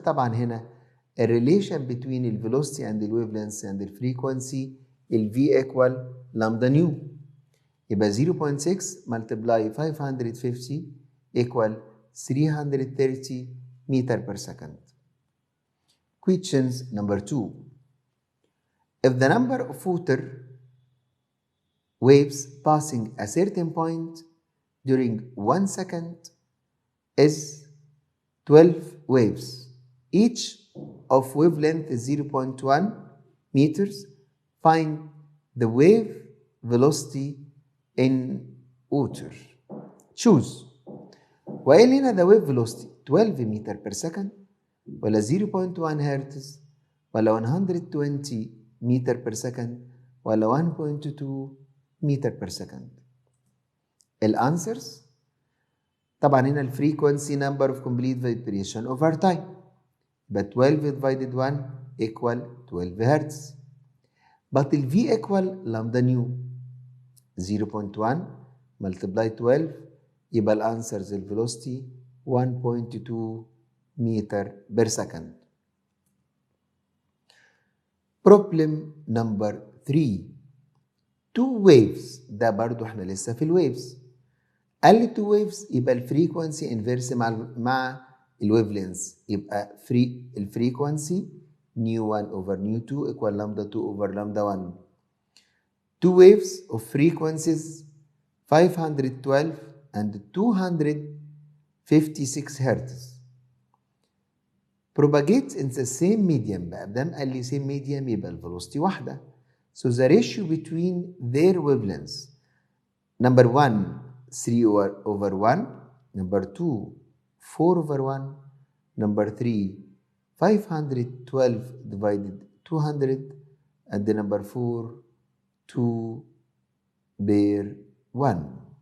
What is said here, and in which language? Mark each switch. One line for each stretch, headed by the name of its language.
Arabic: طبعا هنا الريليشن بين الفيلوسيتي اند الويف لينث اند الفريكوانسي الفي ايكوال لامدا نيو، يبقى 0.6 ملتبلاي 550 ايكوال 330
English: meter per second. Questions number 2. If the number of water waves passing a certain point during 1 second is 12 waves, each of wavelength is 0.1 meters, find the wave velocity in water. Choose.
Arabic: وقال هنا
English: the wave velocity 12 meter per second ولا 0.1 hertz ولا 120 meter per second ولا 1.2 meter per second.
Arabic: الانسرز طبعا هنا الفريكوانسي
English: number of complete vibration over time، but 12 divided 1 equal 12 hertz. but ال V equal lambda nu 0.1 multiply 12
Arabic: يبقى الانسرز الفيلوسيتي 1.2 متر بير سكند. بروبلم نمبر 3.
English: 2 waves،
Arabic: ده برضو احنا لسه في الويفز. قال لي
English: 2 waves
Arabic: يبقى الفريكوانسي انفيرس مع الويف لينث، يبقى الفريكوانسي نيو 1 اوفر نيو 2 ايكوال لامدا 2 اوفر لامدا 1.
English: 2 waves of frequencies 512 and 256 hertz propagate in the same medium.
Arabic: بقى بدام قال لي
English: same medium
Arabic: يبقى الفيلوسيتي واحدة.
English: So the ratio between their wavelengths number 1 3 over 1, number 2 4 over 1, number 3 512 divided 200, and the number 4 2
Arabic: بير 1.